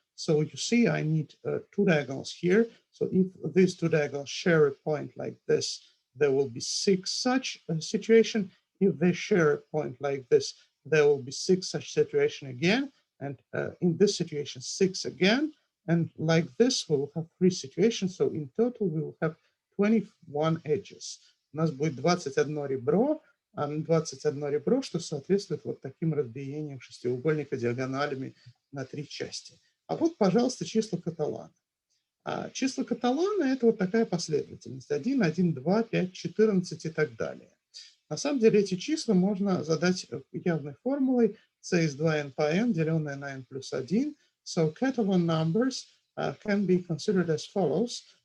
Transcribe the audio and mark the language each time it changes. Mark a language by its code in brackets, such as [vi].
[en] So you see I need 2 diagonals here. So if these 2 diagonals share a point like this, there will be 6 such situation. If they share a point like this, there will be 6 such situation again. And in this situation, 6 again. And like this, we will have 3 situations. So in total, we will have 21 edges. [ru] У нас будет 21 ребро. 21 ребро, что соответствует вот таким разбиениям шестиугольника диагоналями на 3 части. А вот, пожалуйста, числа Каталана. Числа Каталана – это вот такая последовательность. 1, 1, 2, 5, 14 и так далее. На самом деле эти числа можно задать явной формулой c из 2n по n, деленное на n плюс 1. [en] So Catalan numbers can be considered as follows.